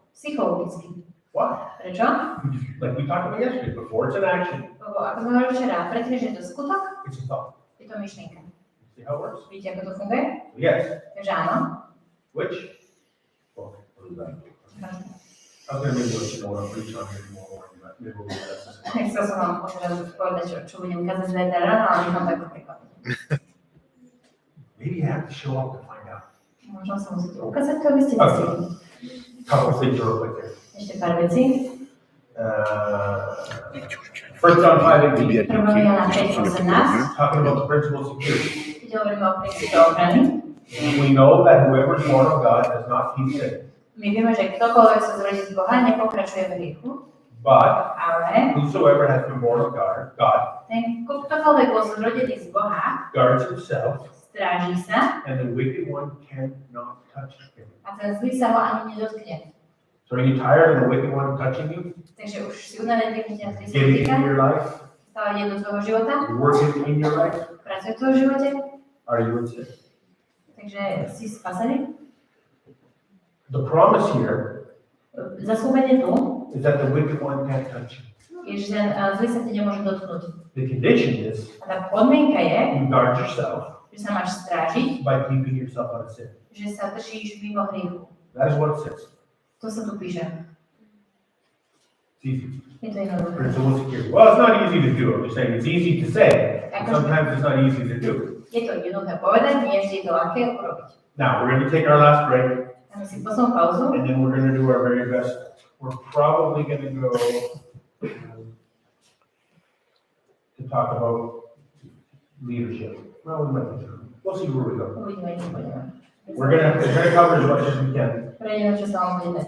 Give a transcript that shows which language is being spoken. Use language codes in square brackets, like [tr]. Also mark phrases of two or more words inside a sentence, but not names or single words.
[sk] psychologický. [en] Why? [sk] Prečo? [en] Like we talked about yesterday, before it's an action, [sk] Lebo ako sme hovorili včera, predtým, že je to skutok, [en] it's a thought. [sk] je to myšlienka. [en] See how it works? [sk] Víte, ako to funguje? [en] Yes. [sk] Takže áno. [en] Which? Well, what is that? I was going to maybe let you know what I'm preaching on here tomorrow morning, but maybe we'll do that. [sk] Chcel som vám teraz povedať, čo budem kázať zajtra ráno, ale nechám tak prekvapiť. [en] Maybe you have to show up to find out. [sk] Možno sa musíte ukázať, to aby ste zistili. [en] Couple of things real quick there. [sk] Ešte pár vecí. [en] 1 John 5:18, [sk] Prvá Jana 5:18. [en] talking about the principle of security. [sk] Keď hovoríme o princípe ochrany, [en] We know that whoever is born of God does not keep sin, [sk] my vieme, že ktokoľvek sa zrodí z Boha, nepokračuje v hriechu, [en] but [sk] ale [en] whosoever has been born of God [sk] ktokoľvek bol zrodený z Boha, [en] guards himself, [sk] stráži sa [en] and the wicked one cannot touch him. [sk] a ten zlý sa ho ani nedotkne. [en] So are you tired of the wicked one touching you, [sk] Takže už si unavený, keď ťa zlý sa [en] getting [sk] týka, [en] in your life, [sk] stále ide do tvojho života, [en] working in your life? [sk] pracuje v tvojom živote, [en] Are you in sin? [sk] takže si spasený. [en] The promise here [sk] Zaslúbenie tu [en] is that the wicked one can't touch you. [sk] je, že ten zlý sa ti nemôže dotknúť. [en] The condition is [sk] A tá podmienka je, [en] you guard yourself [sk] že sa máš strážiť, [en] by keeping yourself out of sin. [sk] že sa držíš mimo hriechu. [en] That is what it says. [sk] To sa tu píše. [en] It's easy. [sk] Je to jednoduché. [en] Principle of security. Well, it's not easy to do. I'm just saying it's easy to say. And sometimes it's not easy to do. [sk] Je to jednoduché povedať, nie vždy je to ľahké urobiť. [en] Now, we're going to take our last break, [sk] Dáme si poslednú pauzu [en] and then we're going to do our very best. We're probably going to go to talk about leadership. Well, we might do. We'll see where we go. [sk] uvidíme, čo budeme. [en] We're going to cover as much as we can, [sk] Prejdeme, čo sa vám bude dať.